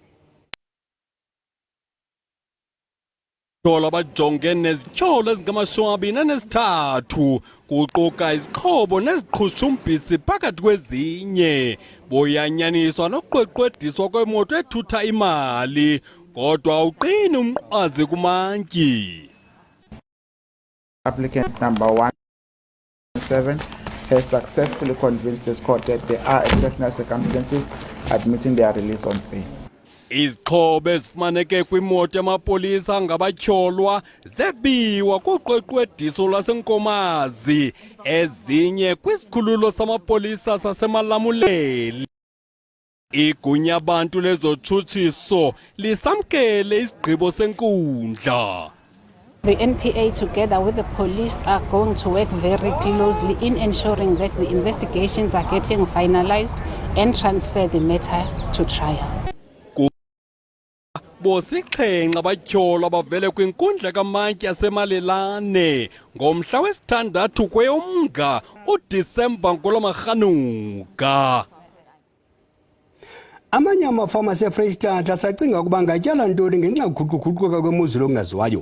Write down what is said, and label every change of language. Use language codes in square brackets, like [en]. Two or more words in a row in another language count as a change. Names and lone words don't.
[xh] Dola bajonge nezityholo ezingama-23 kuquka izixhobo neziqhushumbhisi phakathi kwezinye boyanyaniswa nokuqweqwediswa kwemoto ethutha imali kodwa awuqini umnqwazi kumantyi. [en] Applicant number 117 has successfully convinced this court that there are exceptional circumstances admitting their release on bail. [xh] Izixhobo ezifumaneke kwimoto yamapolisa ngabatyholwa zebiwa kuqweqwediso lwaseNkomazi ezinye kwisikhululo samapolisa sasemalamuleli. Igunya abantu lezotshutshiso lisamkele isigqibo senkundla. [en] The NPA together with the police are going to work very closely in ensuring that the investigations are getting finalized and transfer the matter to trial. [xh] Bosixhenxe abatyholwa bavele kwinkundla kamantyi yasemalelane ngomhla wesithandathu kweyoMnga uDisemba ngolwamarhanuka. Amanye amafama aseFreystata asacinga ukuba ngatyala ntoni ngenxa yokuguquguquka kwemozulu ongaziwayo.